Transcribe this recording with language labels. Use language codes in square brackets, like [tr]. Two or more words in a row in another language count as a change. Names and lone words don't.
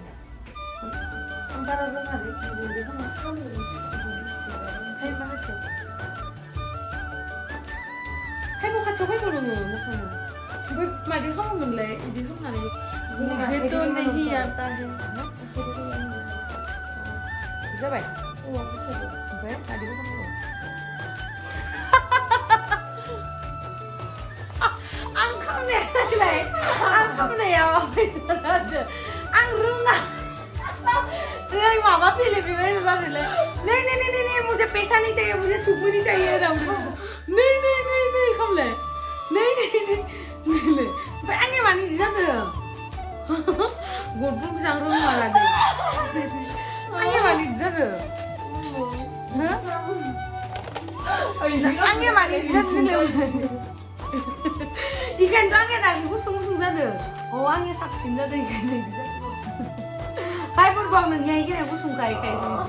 [brx] आं बारा रोङालै बिदि खालामनो हायमा खाथियाव हायमा खाथियाव फैगौ नोङो मोखाङा ओमफ्राय मादि खालामोमोनलाय बिदि खालामनानै [hi] मुझे तो नहीं आता है [brx] जाबाय ओमफ्राय मादि खालामनांगौ आं खालामनायालाय आं खालामनायाव आं रोङा नै माबा फैले बेबायदि जादोंलै नै नै नै नै [hi] मुझे पैसा नहीं चाहिए मुझे सुप नहीं चाहिए [brx] नै नै नै नै खालामलाय नै नै नै नै ओमफ्राय आंनि मानि बिदि जादों गदफोरखौसो आं रोङा लादों आंनि मानि बिदि जादों आंनि मानि बिदि जादों इखायनोथ' आंनिया दानि गुसुं गुसुं जादों आंनिया साबसिन जादों इखायनो बिदि जादों भाइफोरबो आं नोंनिया इखायनो गुसुं गायखायो